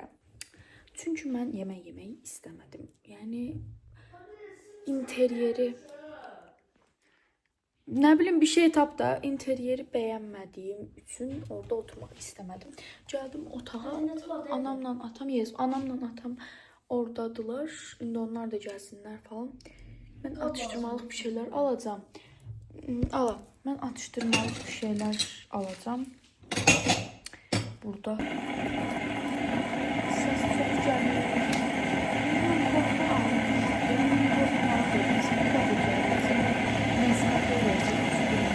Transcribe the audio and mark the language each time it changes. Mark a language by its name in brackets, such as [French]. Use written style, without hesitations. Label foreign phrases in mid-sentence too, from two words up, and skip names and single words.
[Azerbaijani] Çünki mən yemək yeməyi istəmədim. Yəni interyeri nə bilim bir şey tap da interyeri bəyənmədiyim üçün orada oturmaq istəmədim. Gəldim otağa. Anamla atam oradadılar. İndi onlar da gəlsinlər falan. Mən atışdırmalıq [Turkish] bir şeyler alacağım. [Azerbaijani] Mən atışdırmalıq [Turkish] bir şeyler alacağım. [Azerbaijani] Burada [Turkish] ses çok [Azerbaijani] gəlmir. [Turkish] Nescafe vereceğim.